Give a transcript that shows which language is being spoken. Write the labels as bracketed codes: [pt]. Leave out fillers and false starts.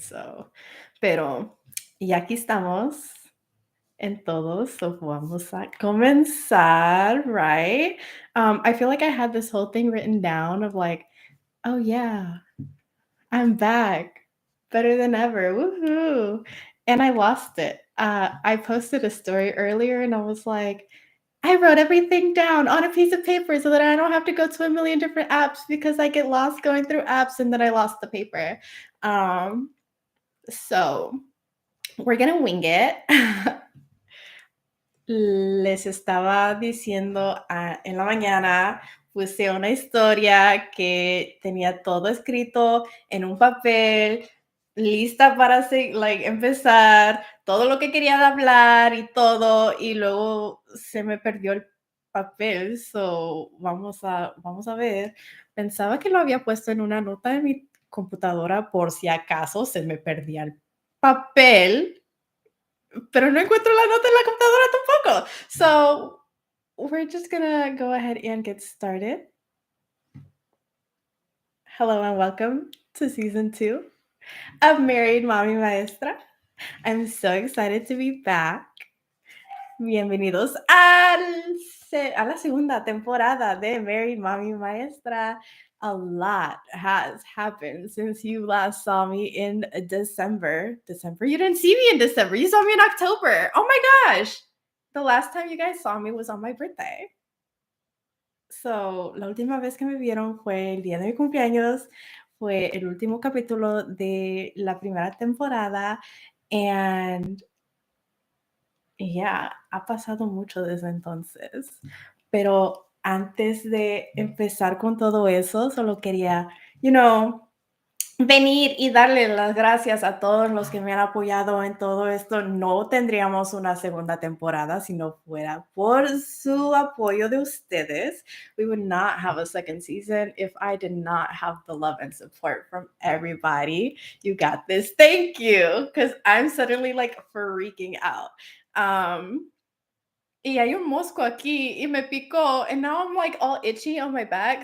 [es] So, pero y aquí estamos en todos, so vamos a comenzar, [en] right? I feel like I had this whole thing written down of like, oh yeah, I'm back, better than ever, woohoo! And I lost it. I posted a story earlier, and I was like, I wrote everything down on a piece of paper so that I don't have to go to a million different apps because I get lost going through apps and then I lost the paper. Um, so we're gonna wing it. [es] Les estaba diciendo en la mañana, puse una historia que tenía todo escrito en un papel, lista para empezar, todo lo que quería hablar y todo, y luego se me perdió el papel, [en] so vamos a ver. [es] Pensaba que lo había puesto en una nota de mi computadora por si acaso se me perdía el papel, pero no encuentro la nota en la computadora tampoco. [en] So, we're just gonna go ahead and get started. Hello and welcome to season 2 of Married.Mommy.Maestra. I'm so excited to be back. [es] Bienvenidos a la segunda temporada de Married.Mommy.Maestra. [en] A lot has happened since you last saw me in December. December? You didn't see me in December. You saw me in October. Oh my gosh. The last time you guys saw me was on my birthday. [es] So, la última vez que me vieron fue el día de mi cumpleaños. Fue el último capítulo de la primera temporada. [en] And yeah, [es] ha pasado mucho desde entonces. Pero antes de empezar con todo eso, solo quería, [en] you know, [es] venir y darle las gracias a todos los que me han apoyado en todo esto. No tendríamos una segunda temporada si no fuera por su apoyo de ustedes. [en] We would not have a second season if I did not have the love and support from everybody. You got this. Thank you. Because I'm suddenly like freaking out. [es] Y hay un mosco aquí y me picó, [en] and now I'm like all itchy on my back.